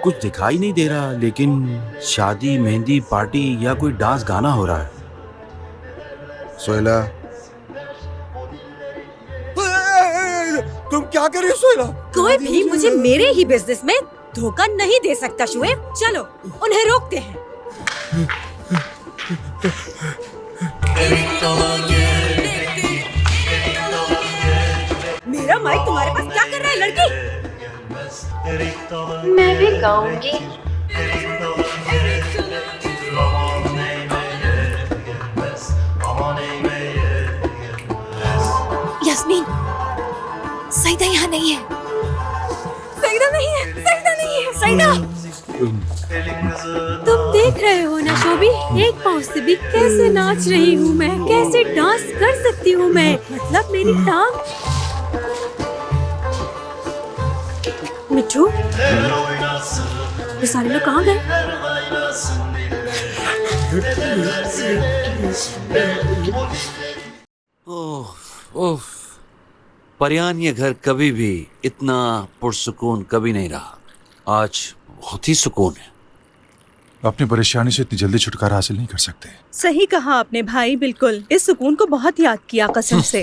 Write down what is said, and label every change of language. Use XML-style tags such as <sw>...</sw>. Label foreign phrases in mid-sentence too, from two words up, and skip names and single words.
<hi>कुछ दिखाई नहीं दे रहा, लेकिन शादी, मेहंदी, पार्टी या कोई डांस गाना हो रहा है। सोहेला, तुम क्या कर रही हो सोहेला? कोई भी मुझे मेरे ही बिजनेस में धोखा नहीं दे सकता शुएब। चलो उन्हें रोकते हैं।</hi> <tr>Erik dalı gerektir, erik dalı gerektir.</tr> <hi>मेरा माइक तुम्हारे पास क्या कर रहा है लड़की?</hi> <tr>Gelmez, erik dalı</tr> <hi>मैं भी गाऊंगी।</hi> <tr>erik dalı gerektir. Aman eğmeye gelmez, aman eğmeye gelmez.</tr> <hi>यास्मीन, सईदा यहाँ नहीं है। सईदा नहीं है, सईदा नहीं है, सईदा।</hi> <tr>Elin kızı</tr> <hi>तुम देख रहे हो ना शोभी, एक पाँव से भी कैसे नाच रही हूँ मैं, कैसे डांस कर सकती हूँ मैं, मतलब मेरी टांग। मिट्ठू,</hi> <tr>eller oynasın,</tr> <hi>ये सारे लोग कहाँ गए?</hi> <tr>oynasın dillersin.</tr> <hi>ओह, परियान ये घर कभी भी इतना पुरसुकून कभी नहीं रहा। आज बहुत ही सुकून है। अपनी परेशानी से इतनी जल्दी छुटकारा हासिल नहीं कर सकते। सही कहा आपने भाई, बिल्कुल। इस सुकून को बहुत याद किया कसम से।</hi>